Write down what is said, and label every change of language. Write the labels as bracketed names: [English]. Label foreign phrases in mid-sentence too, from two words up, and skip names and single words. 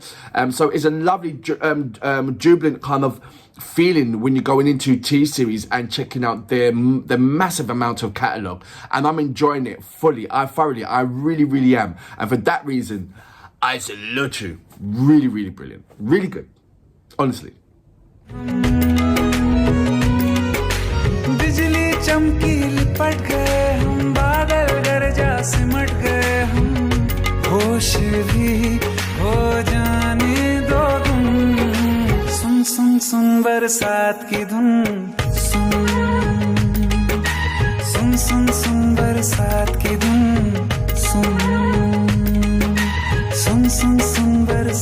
[English] So it's a lovely jubilant kind of feeling when you're going into T-Series and checking out the massive amount of catalogue, and I'm enjoying it fully. I really, really am. And for that reason, I salute you. Really, really brilliant. Really good. Honestly. [Hindi] बिजली चमकी लिपट गए हम, बादल गरजा सिमट गए हम, होश भी हो जाने दो तुम। सुन सुन सुन बरसात की धुन, सुन सुन सुन सुन बरसात की धुन, सुन सुन सुन सुन